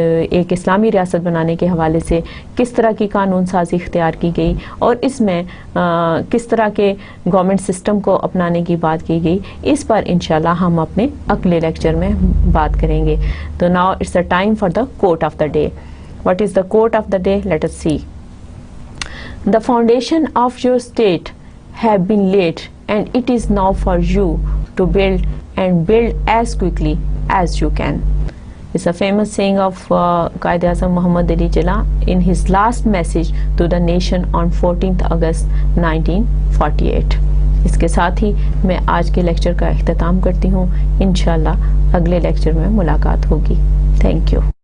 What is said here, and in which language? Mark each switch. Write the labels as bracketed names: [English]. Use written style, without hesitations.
[Urdu] ایک اسلامی ریاست بنانے کے حوالے سے کس طرح کی قانون سازی اختیار کی گئی، اور اس میں کس طرح کے گورنمنٹ سسٹم کو اپنانے کی بات کی گئی، اس پر انشاءاللہ ہم اپنے اگلے لیکچر میں بات کریں گے۔ تو [English] Now it's the time for the quote of the day. What is the quote of the day? Let us see. The foundation of your state have been laid, and it is now for you to build, and build as quickly as you can. It's a famous saying of Quaid-e-Azam Muhammad Ali Jinnah in his last message to the nation on 14th August 1948. [Urdu] اس کے ساتھ ہی میں آج کے lecture کا اختتام کرتی ہوں. انشاءاللہ اگلے لیکچر میں ملاقات ہوگی. [English] Thank you.